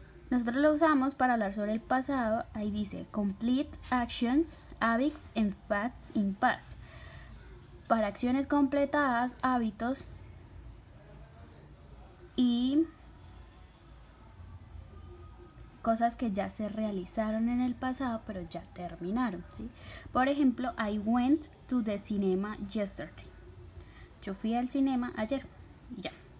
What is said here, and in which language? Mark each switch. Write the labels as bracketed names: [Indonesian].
[Spanish] Nosotros lo usamos para hablar sobre el pasado. Ahí dice [English] complete actions, habits and facts in past. [Spanish] Para acciones completadas, hábitos y cosas que ya se realizaron en el pasado pero ya terminaron, ¿sí? Por ejemplo, [English] I went to the cinema yesterday. [Spanish] Yo fui al cinema ayer y ya.